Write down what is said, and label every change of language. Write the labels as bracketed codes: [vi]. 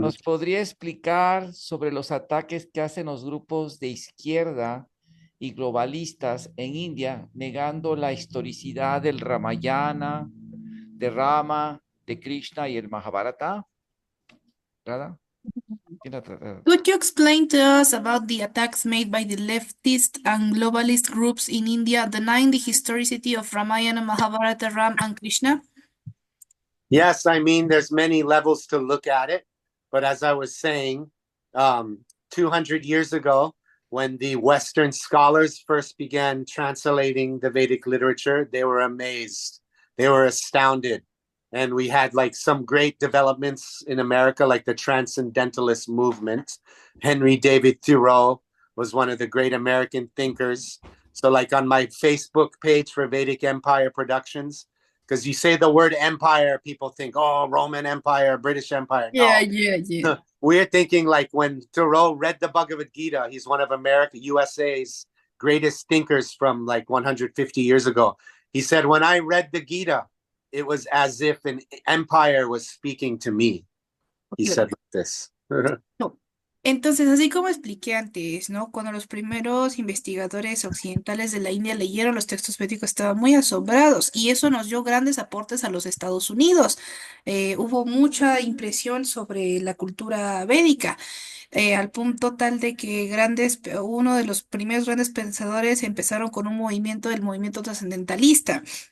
[es] ¿Nos podría explicar sobre los ataques que hacen los grupos de izquierda y globalistas en India, negando la historicidad del Ramayana, de Rama, de Krishna y el Mahabharata? ¿Nada? ¿Quién la trata? [en] Could you explain to us about the attacks made by the leftist and globalist groups in India denying the historicity of Ramayana, Mahabharata, Ram, and Krishna? Yes, I mean, there's many levels to look at it. But as I was saying, 200 years ago, when the Western scholars first began translating the Vedic literature, they were amazed. They were astounded. And we had like some great developments in America, like the Transcendentalist movement. Henry David Thoreau was one of the great American thinkers. So, like on my Facebook page for Vedic Empire Productions, because you say the word empire, people think, oh, Roman Empire, British Empire. Yeah, No, yeah, yeah. we're thinking like when Thoreau read the Bhagavad Gita, he's one of America, USA's greatest thinkers from like 150 years ago. He said, when I read the Gita, it was as if an empire was speaking to me. He said like this. No. [es] Entonces, así como expliqué antes, ¿no? Cuando los primeros investigadores occidentales de la India leyeron los textos védicos, estaban muy asombrados y eso nos dio grandes aportes a los Estados Unidos. Hubo mucha impresión sobre la cultura védica, al punto tal de que uno de los primeros grandes pensadores empezaron con un movimiento, el movimiento trascendentalista.